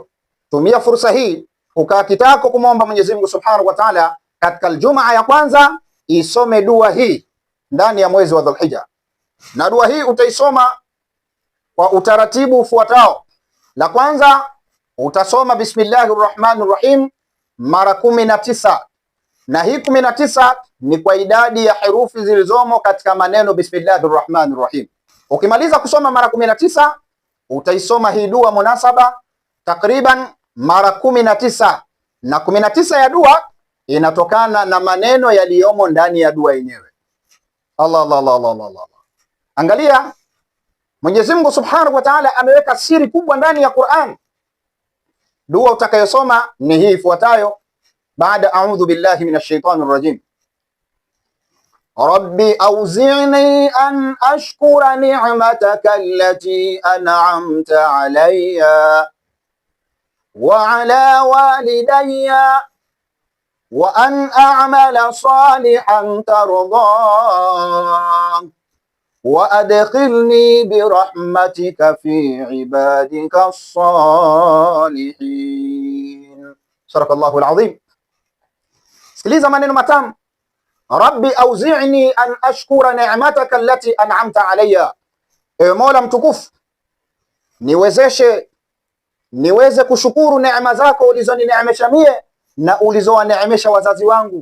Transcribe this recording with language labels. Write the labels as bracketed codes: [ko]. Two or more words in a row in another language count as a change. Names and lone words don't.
[sw] Tumia fursa hii ukaa kitako kumwomba Mwenyezi Mungu [ar] سبحانه وتعالى [sw] katika Ijumaa ya kwanza, isome dua hii ndani ya mwezi wa Dhul-Hijja. Na dua hii utaisoma kwa utaratibu ufuatao. La kwanza, utasoma [ar] بسم الله الرحمن الرحيم [sw] mara 19, na hii 19 ni kwa idadi ya herufi zilizomo katika maneno [ar] بسم الله الرحمن الرحيم. [sw] Ukimaliza kusoma mara 19, utaisoma hii dua munasaba takriban mara 19, na 19 ya dua inatokana na maneno yaliyomo ndani ya dua yenyewe. Allah Allah Allah Allah Allah. Angalia, Mwenyezi Mungu [ar] سبحانه وتعالى [sw] ameweka siri kubwa ndani ya Qur'an. Dua utakayosoma ni hii ifuatayo baada [ar] أعوذ بالله من الشيطان الرجيم. رب أوزعني أن أشكر نعمتك التي أنعمت علي وعلى والدي وأن أعمل صالحا ترضاه وأدخلني برحمتك في عبادك الصالحين. صدق الله العظيم. [sw] Sikiliza maneno matamu. [ar] رب أوزعني أن أشكر نعمتك التي أنعمت علي, [sw] ewe Mola mtukufu, niweze kushukuru neema zako ulizonineemesha mie na ulizowaneemesha wazazi wangu.